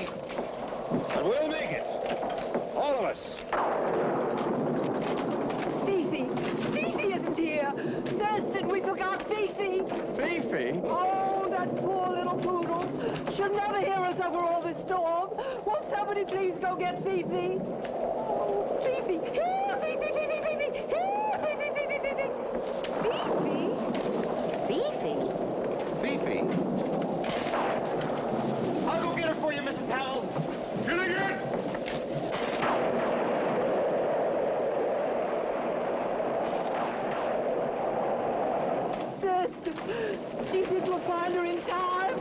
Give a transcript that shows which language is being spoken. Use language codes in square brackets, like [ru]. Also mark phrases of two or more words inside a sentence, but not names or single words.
[en] But we'll make it. All of us. Fifi! Fifi isn't here! Thurston, we forgot Fifi! Fifi? Oh, that poor little poodle. She'll never hear us over all this storm. Won't somebody please go get Fifi? Oh, Fifi! Here, Fifi, Fifi, Fifi! Here, Fifi, Fifi, Fifi! Fifi? Fifi. I'll go get her for you, Mrs. Howells. Gilligan! Thurston, do you think we'll find her in time?